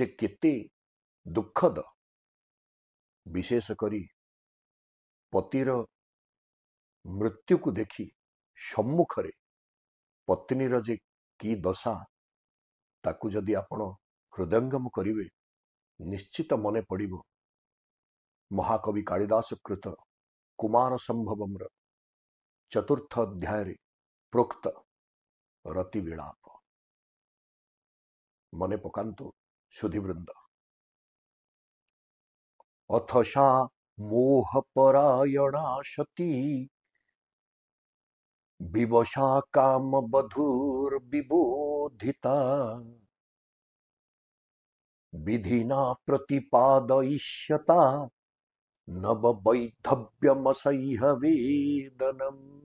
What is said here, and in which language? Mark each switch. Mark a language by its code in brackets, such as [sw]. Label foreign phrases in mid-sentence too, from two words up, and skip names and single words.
[or] କେତେ ଦୁଖଦ, ବିଶେଷ କରି ପତିର ମୃତ୍ୟୁ କୁ ଦେଖି ସମ୍ମୁଖରେ ପତ୍ନୀର ଯେ କି ଦଶା ତାକୁ ଯଦି ଆପଣ ହୃଦୟଙ୍ଗମ କରିବେ ନିଶ୍ଚିତ ମନେ ପଡ଼ିବ ମହାକବି କାଳିଦାସ କୃତ କୁମାର ସମ୍ଭବମ୍ର ଚତୁର୍ଥ ଅଧ୍ୟାୟ ପ୍ରୋକ୍ତ ରତି ବିଳାପ। ମନେ ପକାନ୍ତୁ ସୁଧୀବୃନ୍ଦ। [sa] अथशा मोहपरायणा सती विवशा काम बधूर्विबोधिता विधिना प्रतिपादयिष्यता नववैधव्यमसह्य वेदनम्।